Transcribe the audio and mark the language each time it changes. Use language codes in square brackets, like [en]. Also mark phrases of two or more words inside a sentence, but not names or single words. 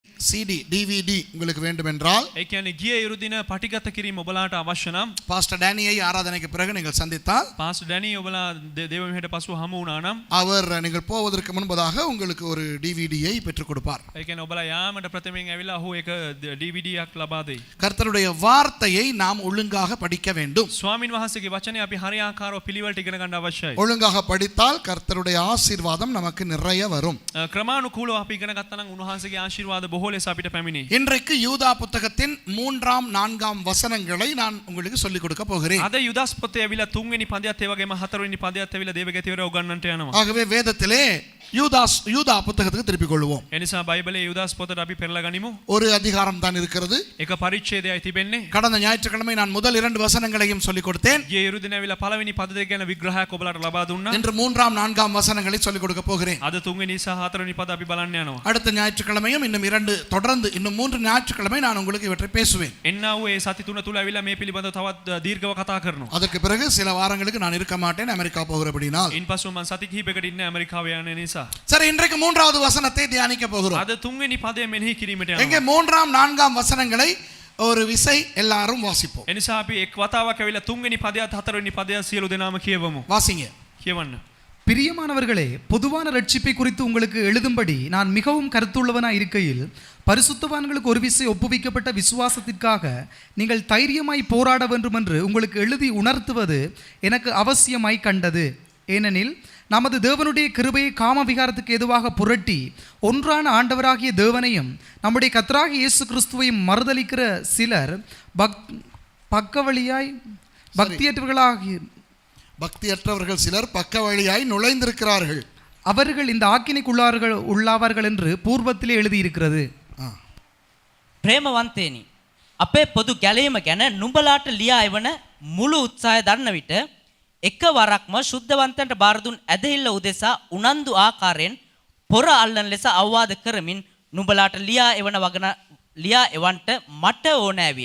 [en] CD DVD [ta] உங்களுக்கு வேண்டும் என்றால் [si] ඒ කියන්නේ ගිය ඉරුදින පටිගත කිරීම ඔබලාට අවශ්‍ය නම් [ta] பாஸ்டர் டேனியை ஆராதனைக்கு பிறகு நீங்கள் சந்தித்தால் [si] පාස්ටර් ඩැනි ඔබලා දේව මෙහෙට පසුව හමු වුණා නම් [ta] அவர் நீங்கள் போவதற்கு முன்பதாக உங்களுக்கு ஒரு DVDயை பெற்றுக் கொடுப்பார். [si] ඒ කියන්නේ ඔබලා යාමට ප්‍රථමයෙන් ඇවිල්ලා ඔහු එක DVD එකක් ලබා දෙයි. [ta] கர்த்தருடைய வார்த்தையை நாம் ஒழுங்காக படிக்க வேண்டும். [si] ස්වාමින් වහන්සේගේ වචනේ අපි හරියාකාරව පිළිවෙලට ඉගෙන ගන්න අවශ්‍යයි. [ta] ஒழுங்காக படித்தால் கர்த்தருடைய ஆசீர்வாதம் நமக்கு நிறைய வரும். [si] ක්‍රමානුකූලව අපි ඉගෙන ගත්තා නම් උන්වහන්සේගේ ආශිර්වාද බොහෝ ලෙස අපිට පැමිණේ. [ta] இன்றைக்கு யூதா புத்தகத்தின் 3ஆம் 4ஆம் வசனங்களை நான் உங்களுக்கு சொல்லிக் கொடுக்க போகிறேன். [si] අද යුදාස් පොතේ ඇවිල්ලා 3 වෙනි පදයත් ඒ වගේම 4 වෙනි පදයත් ඇවිල්ලා දේවගතිවරය උගන්වන්නට යනවා. [ta] ஆகவே வேதத்திலே யூதா புத்தகத்துக்கு திருப்பிக் கொள்வோம். [si] ඒ නිසා බයිබලයේ යුදාස් පොතට අපි පෙරලා ගනිමු. [ta] ஒரு அதிகாரம் தான் இருக்கிறது. [si] එක පරිච්ඡේදයයි තිබෙන්නේ. [ta] கடந்த ஞாயிற்றுக்கிழமை நான் முதல் 2 வசனங்களையும் சொல்லிக் கொடுத்தேன். [si] ගිය ඉරුදින ඇවිල්ලා පළවෙනි පද දෙක ගැන විග්‍රහයක් ඔබලාට ලබා දුන්නා. [ta] இன்று 3ஆம் 4ஆம் வசனங்களை சொல்லிக் கொடுக்க போகிறேன். [si] අද 3 වෙනි සහ 4 වෙනි පද අපි බලන්න යනවා. [ta] அடுத்த ஞாயிற்றுக்கிழமையும் இன்னும் 2 தொடர்ந்து இன்னும் 3 ஞாயிற்றுக்கிழமை நான் உங்களுக்கு இவற்றை பேசுவேன். [si] එන්නා වූ ඒ සති තුන තුල ඇවිල්ලා මේ පිළිබඳව තවත් දීර්ඝව කතා කරනවා. [ta] அதற்கு பிறகு சில வாரங்களுக்கு நான் இருக்க மாட்டேன் அமெரிக்கா போகிறபடினால். [si] ඉන්පසු මම සති කිහිපයකට ඉන්නේ ඇමරිකාව යන නිසා. [ta] சரி, இன்றைக்கு 3வது வசனத்தை தியானிக்க போகிறோம். [si] අද 3 වෙනි පදය මෙනෙහි කිරීමට යනවා. [ta] எங்கே 3ஆம் 4ஆம் வசனங்களை ஒரு விசை எல்லாரும் வாசிப்போம். [si] ඒ නිසා අපි එක් වතාවක් ඇවිල්ලා 3 වෙනි පදයත් 4 වෙනි පදයත් සියලු දෙනාම කියවමු. [ta] வாசிங்க. [si] කියවන්න. [ta] பிரியமானவர்களே, பொதுவான ரட்சிப்பை குறித்து உங்களுக்கு எழுதும்படி நான் மிகவும் கருத்துள்ளவனாய் இருக்கையில் பரிசுத்தவான்களுக்கு ஒரு விசை ஒப்புவிக்கப்பட்ட விசுவாசத்திற்காக நீங்கள் தைரியமாய் போராட வேண்டும் என்று உங்களுக்கு எழுதி உணர்த்துவது எனக்கு அவசியமாய் கண்டது. ஏனெனில் நமது தேவனுடைய கிருபையை காம விகாரத்துக்கு எதுவாக புரட்டி ஒன்றான ஆண்டவராகிய தேவனையும் நம்முடைய கர்த்தராகிய இயேசு கிறிஸ்துவையும் மறுதலிக்கிற சிலர் பக்தியற்றவர்கள் சிலர் பக்க வழியாய் நுழைந்திருக்கிறார்கள். அவர்கள் இந்த ஆக்கினைக்குள்ளாவார்கள் என்று பூர்வத்திலே எழுதியிருக்கிறது. [si] ප්‍රේමවන්තේනි, අපේ පොදු ගැලීම ගැන නුඹලාට ලියා එවන මුළු උත්සාහය දන්න විට එක වරක්ම ශුද්ධවන්තයන්ට බාර දුන් ඇදහිල්ල උදෙසා උනන්දු ආකාරයෙන් පොර අල්ලන ලෙස අවවාද කරමින් නුඹලාට ලියා එවන්ට මට ඕනෑ විය.